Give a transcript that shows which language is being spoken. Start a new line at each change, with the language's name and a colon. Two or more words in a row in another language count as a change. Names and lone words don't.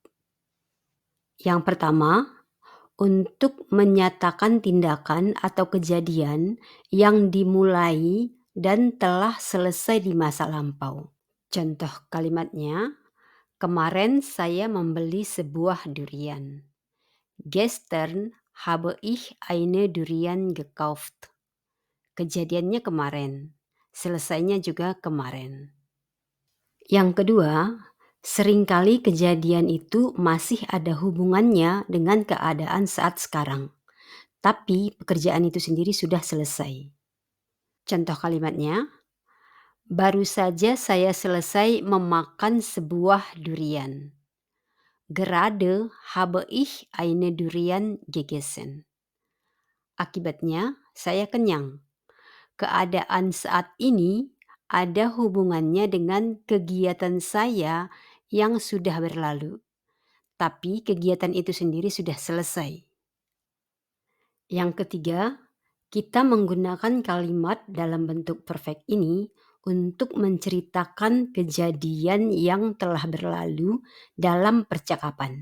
Indonesian: Yang pertama, untuk menyatakan tindakan atau kejadian yang dimulai dan telah selesai di masa lampau. Contoh kalimatnya, kemarin saya membeli sebuah durian.
German: Gestern habe ich eine Durian gekauft.
Indonesian: Kejadiannya kemarin, selesainya juga kemarin. Yang kedua, seringkali kejadian itu masih ada hubungannya dengan keadaan saat sekarang. Tapi pekerjaan itu sendiri sudah selesai. Contoh kalimatnya, baru saja saya selesai memakan sebuah durian.
German: Gerade habe ich eine Durian gegessen.
Indonesian: Akibatnya, saya kenyang. Keadaan saat ini ada hubungannya dengan kegiatan saya yang sudah berlalu. Tapi kegiatan itu sendiri sudah selesai. Yang ketiga, kita menggunakan kalimat dalam bentuk perfect ini untuk menceritakan kejadian yang telah berlalu dalam percakapan.